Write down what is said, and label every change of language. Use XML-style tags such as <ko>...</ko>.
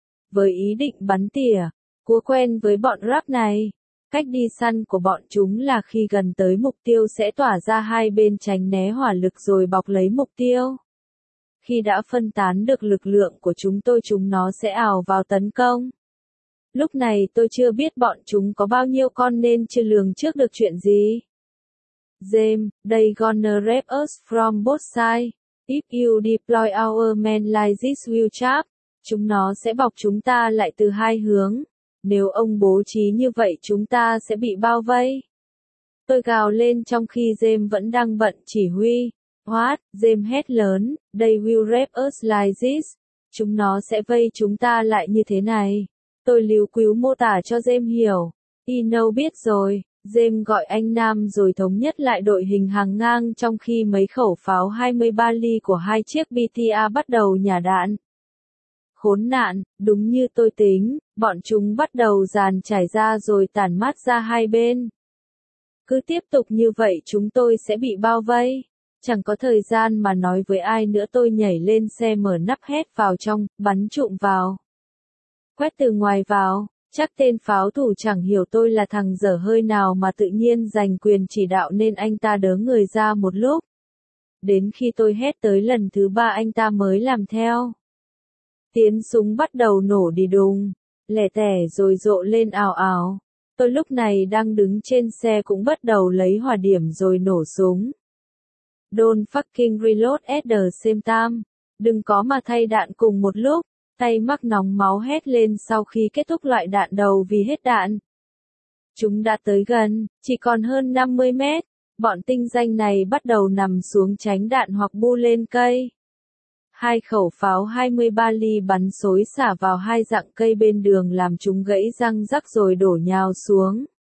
<vi>Với ý định bắn tỉa, cua quen với bọn rap này, cách đi săn của bọn chúng là khi gần tới mục tiêu sẽ tỏa ra hai bên tránh né hỏa lực rồi bọc lấy mục tiêu. Khi đã phân tán được lực lượng của chúng nó sẽ ào vào tấn công. Lúc này tôi chưa biết bọn chúng có bao nhiêu con nên chưa lường trước được chuyện gì.</vi> <en>James, they gonna rap us from both sides. If you deploy our men like this will trap.</en> <vi>Chúng nó sẽ bọc chúng ta lại từ hai hướng. Nếu ông bố trí như vậy chúng ta sẽ bị bao vây. Tôi gào lên trong khi James vẫn đang bận chỉ huy.</vi> <en>What?</en> <vi>James hét lớn.</vi> <en>They will rap us like this.</en> <vi>Chúng nó sẽ vây chúng ta lại như thế này. Tôi líu quíu mô tả cho James hiểu. Eno biết rồi. James gọi anh Nam rồi thống nhất lại đội hình hàng ngang trong khi mấy khẩu pháo 23 ly của hai chiếc BTA bắt đầu nhả đạn. Khốn nạn, đúng như tôi tính, bọn chúng bắt đầu dàn trải ra rồi tản mát ra hai bên. Cứ tiếp tục như vậy chúng tôi sẽ bị bao vây. Chẳng có thời gian mà nói với ai nữa tôi nhảy lên xe mở nắp hét vào trong, bắn trụm vào. Quét từ ngoài vào, chắc tên pháo thủ chẳng hiểu tôi là thằng dở hơi nào mà tự nhiên giành quyền chỉ đạo nên anh ta đớ người ra một lúc. Đến khi tôi hét tới lần thứ ba anh ta mới làm theo. Tiếng súng bắt đầu nổ đi đùng, lẻ tẻ rồi rộ lên ào ào. Tôi lúc này đang đứng trên xe cũng bắt đầu lấy hỏa điểm rồi nổ súng.</vi> <en>Don't fucking reload at the same time.</en> <vi>Đừng có mà thay đạn cùng một lúc. Tay mắc nóng máu hét lên sau khi kết thúc loại đạn đầu vì hết đạn. Chúng đã tới gần, chỉ còn hơn 50 mét. Bọn tinh danh này bắt đầu nằm xuống tránh đạn hoặc bu lên cây. Hai khẩu pháo 23 ly bắn xối xả vào hai rặng cây bên đường làm chúng gãy răng rắc rồi đổ nhào xuống.</vi>